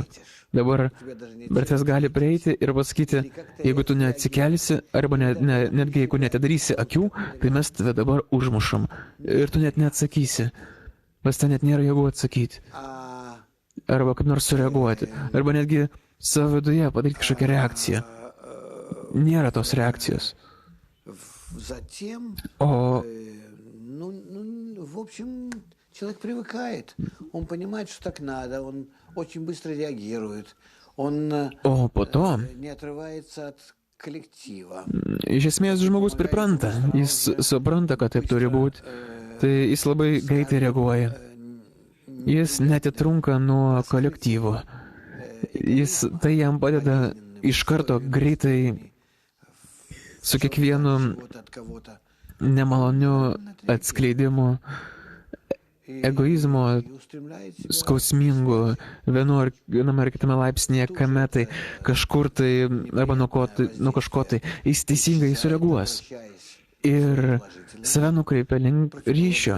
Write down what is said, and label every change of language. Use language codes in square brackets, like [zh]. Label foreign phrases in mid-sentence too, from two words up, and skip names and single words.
[lt] Dabar Bertas gali prieiti ir pasakyti, jeigu tu neatsikelsi, arba netgi jeigu netadarysi akių, tai mes tave dabar užmušam. Ir tu net neatsakysi. Pas ten net nėra jėgų atsakyti. Arba kaip nors sureaguoti. Arba netgi savo viduje padaryti kažkokią reakciją. Nėra tos reakcijos. O [ru] человек привыкает, он понимает, что так надо, он очень быстро реагирует, он не отрывается от коллектива. [lt] Iš esmės žmogus pripranta, jis supranta, kad taip turi būti, tai jis labai greitai reaguoja. Jis netitrunka nuo kolektyvo. Tai jam padeda iš karto greitai su kiekvienu nemaloniu atskleidimu egoizmo skausmingų viename ar kitame laipsnėje, kame tai kažkur tai, arba nuo kažko tai, jis teisingai sureaguos ir save nukreipia link ryšio.